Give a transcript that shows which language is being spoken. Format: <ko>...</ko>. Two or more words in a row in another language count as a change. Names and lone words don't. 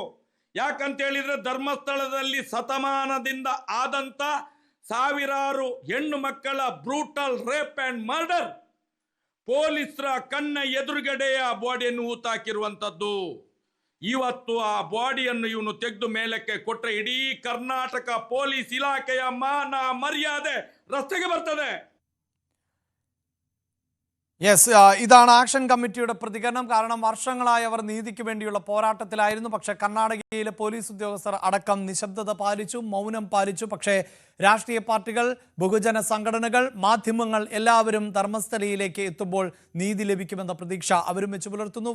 <kn>ಯಾಕಂತ ಹೇಳಿದ್ರೆ ಧರ್ಮಸ್ಥಳದಲ್ಲಿ ಶತಮಾನದಿಂದ ಆದಂತ ಸಾವಿರಾರು ಹೆಣ್ಣು ಮಕ್ಕಳ</kn> <en>brutal rape and murder</en> <kn>ಪೊಲೀಸರ ಕಣ್ಣ ಎದುರುಗಡೆಯ ಬಾಡಿಯನ್ನು ಹೂತಾಕಿರುವಂಥದ್ದು. ಇವತ್ತು ಆ ಬಾಡಿಯನ್ನು ಇವನು ತೆಗೆದು ಮೇಲಕ್ಕೆ ಕೊಟ್ಟರೆ ಇಡೀ ಕರ್ನಾಟಕ ಪೊಲೀಸ್ ಇಲಾಖೆಯ ಮಾನ ಮರ್ಯಾದೆ ರಸ್ತೆಗೆ ಬರ್ತದೆ.</kn> <ml>യെസ്, ഇതാണ് ആക്ഷൻ കമ്മിറ്റിയുടെ പ്രതികരണം. കാരണം വർഷങ്ങളായി അവർ നീതിക്ക് വേണ്ടിയുള്ള പോരാട്ടത്തിലായിരുന്നു. പക്ഷേ കർണാടകയിലെ പോലീസ് ഉദ്യോഗസ്ഥർ അടക്കം നിശബ്ദത പാലിച്ചു, മൗനം പാലിച്ചു. പക്ഷേ രാഷ്ട്രീയ പാർട്ടികൾ, ബഹുജന സംഘടനകൾ, മാധ്യമങ്ങൾ എല്ലാവരും ധർമ്മസ്ഥലയിലേക്ക് എത്തുമ്പോൾ നീതി ലഭിക്കുമെന്ന പ്രതീക്ഷ അവരും വെച്ച് പുലർത്തുന്നു.</ml>